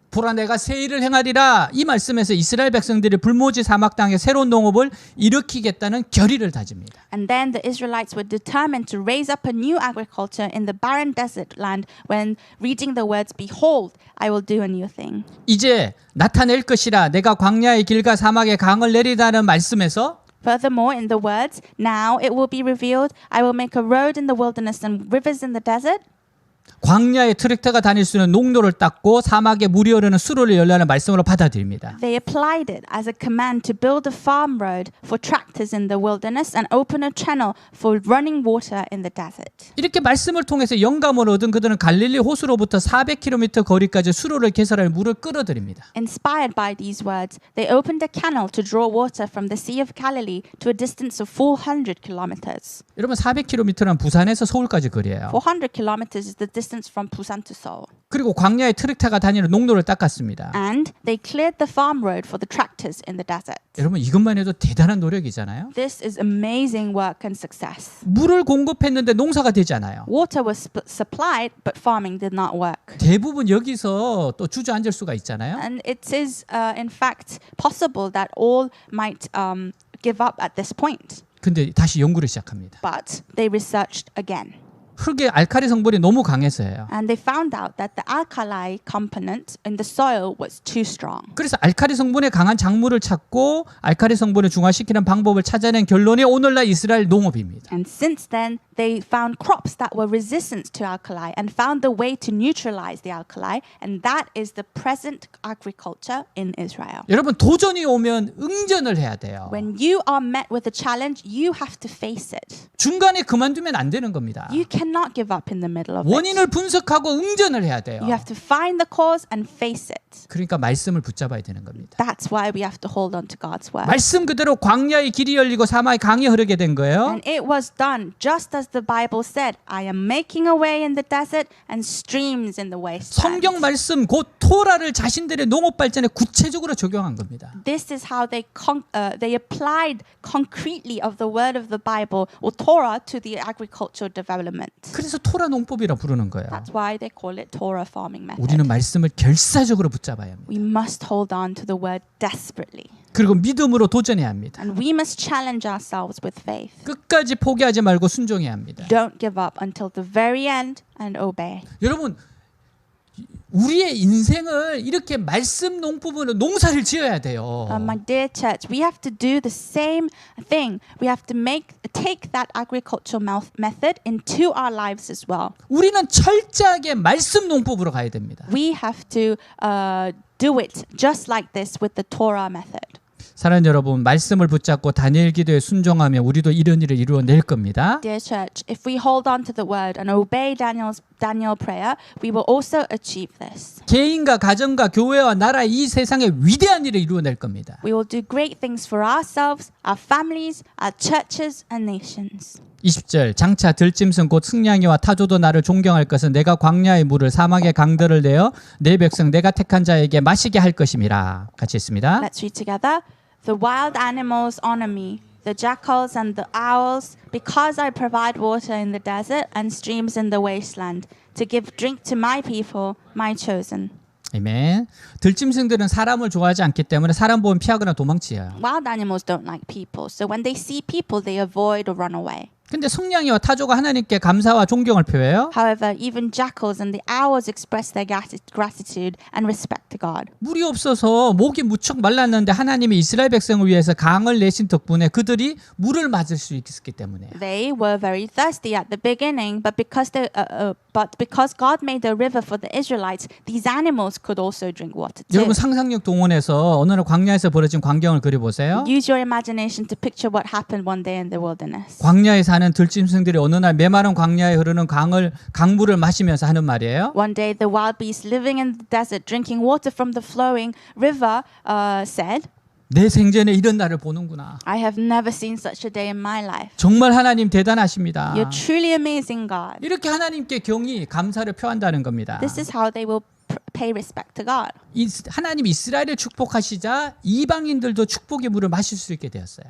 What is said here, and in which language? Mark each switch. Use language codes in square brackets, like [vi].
[ko] 보라 내가 새 일을 행하리라. 이 말씀에서 이스라엘 백성들이 불모지 사막 땅에 새로운 농업을 일으키겠다는 결의를 다집니다. [en] And then the Israelites were determined to raise up a new agriculture in the barren desert land when reading the words, "Behold, I will do a new thing." [ko] 이제 나타낼 것이라 내가 광야의 길과 사막에 강을 내리다는 말씀에서 [en] Furthermore, in the words, "Now it will be revealed, I will make a road in the wilderness and rivers in the desert." [ko] 광야에 트랙터가 다닐 수 있는 농로를 닦고 사막에 물이 흐르는 수로를 열라는 말씀으로 받아들입니다. [en] They applied it as a command to build a farm road for tractors in the wilderness and open a channel for running water in the desert. [ko] 이렇게 말씀을 통해서 영감을 얻은 그들은 갈릴리 호수로부터 400km 거리까지 수로를 개설할 물을 끌어들입니다. [en] Inspired by these words, they opened a canal to draw water from the Sea of Galilee to a distance of 400 kilometers. [ko] 여러분 400km는 부산에서 서울까지 거리예요. [en] 400 kilometers is the distance from Busan to Seoul. [ko] 그리고 광야에 트랙터가 다니는 농로를 닦았습니다. [en] And they cleared the farm road for the tractors in the desert. [ko] 여러분 이것만 해도 대단한 노력이잖아요. [en] This is amazing work and success. [ko] 물을 공급했는데 농사가 되지 않아요. [en] Water was supplied, but farming did not work. [ko] 대부분 여기서 또 주저앉을 수가 있잖아요. [en] And it is, in fact, possible that all might give up at this point. [ko] 근데 다시 연구를 시작합니다. [en] But they researched again. [ko] 흙의 알칼리 성분이 너무 강해서예요. [en] And they found out that the alkali component in the soil was too strong. [ko] 그래서 알칼리 성분에 강한 작물을 찾고 알칼리 성분을 중화시키는 방법을 찾아낸 결론이 오늘날 이스라엘 농업입니다. [en] And since then, they found crops that were resistant to alkali and found the way to neutralize the alkali, and that is the present agriculture in Israel. [ko] 여러분 도전이 오면 응전을 해야 돼요. [en] When you are met with a challenge, you have to face it. [ko] 중간에 그만두면 안 되는 겁니다. [en] You cannot give up in the middle of [ko] 원인을 [en] it. [ko] 분석하고 응전을 해야 돼요. [en] You have to find the cause and face it. [ko] 그러니까 말씀을 붙잡아야 되는 겁니다. [en] That's why we have to hold on to God's word. [ko] 말씀 그대로 광야의 길이 열리고 사막의 강이 흐르게 된 거예요. [en] And it was done just as as the Bible said, I am making a way in the desert and streams in the wasteland. [ko] 성경 말씀 곧 토라를 자신들의 농업 발전에 구체적으로 적용한 겁니다. [en] This is how they applied concretely of the word of the Bible or Torah to the agricultural development. [ko] 그래서 토라 농법이라 부르는 거예요. [en] That's why they call it Torah farming method. [ko] 우리는 말씀을 결사적으로 붙잡아야 합니다. [en] We must hold on to the word desperately. [ko] 그리고 믿음으로 도전해야 합니다. [en] And we must challenge ourselves with faith. [ko] 끝까지 포기하지 말고 순종해야 합니다. [en] Don't give up until the very end and obey. [ko] 여러분, 우리의 인생을 이렇게 말씀 농법으로 농사를 지어야 돼요. [en] My dear church, we have to do the same thing. We have to take that agricultural method into our lives as well. [ko] 우리는 철저하게 말씀 농법으로 가야 됩니다. [en] We have to do it just like this with the Torah method. [ko] 사랑하는 여러분, 말씀을 붙잡고 다니엘 기도에 순종하면 우리도 이런 일을 이루어낼 겁니다. [en] Dear church, if we hold on to the word and obey Daniel prayer, we will also achieve this. [ko] 개인과 가정과 교회와 나라 이 세상에 위대한 일을 이루어낼 겁니다. [en] We will do great things for ourselves, our families, our churches and nations. [ko] 20절 장차 들짐승 곧 승냥이와 타조도 나를 존경할 것은 내가 광야의 물을 사막의 강들을 내어 내 백성 내가 택한 자에게 마시게 할 것임이라. 같이 있습니다. [en] Let's read together. The wild animals honor me, the jackals and the owls, because I provide water in the desert and streams in the wasteland, to give drink to my people, my chosen. [ko] 아멘. 들짐승들은 사람을 좋아하지 않기 때문에 사람 보면 피하거나 도망치요. [en] Wild animals don't like people, so when they see people, they avoid or run away. [ko] 근데 승냥이와 타조가 하나님께 감사와 존경을 표해요. [en] However, even jackals and the owls express their gratitude and respect to God. [ko] 물이 없어서 목이 무척 말랐는데 하나님이 이스라엘 백성을 위해서 강을 내신 덕분에 그들이 물을 맞을 수 있었기 때문에. [en] They were very thirsty at the beginning, but because God made a river for the Israelites, these animals could also drink water too. [ko] 여러분 상상력 동원해서 어느 날 광야에서 벌어진 광경을 그려보세요. [en] Use your imagination to picture what happened one day in the wilderness. [ko] 광야에 사는 들짐승들이 어느 날 메마른 광야에 흐르는 강물을 마시면서 하는 말이에요. [en] One day, the wild beasts living in the desert, drinking water from the flowing river, said, [ko] 내 생전에 이런 날을 보는구나. [en] I have never seen such a day in my life. [ko] 정말 하나님 대단하십니다. [en] You're truly amazing, God. [ko] 이렇게 하나님께 경의, 감사를 표한다는 겁니다. [en] This is how they will pay respect to God. [ko] 하나님 이스라엘을 축복하시자 이방인들도 축복의 물을 마실 수 있게 되었어요.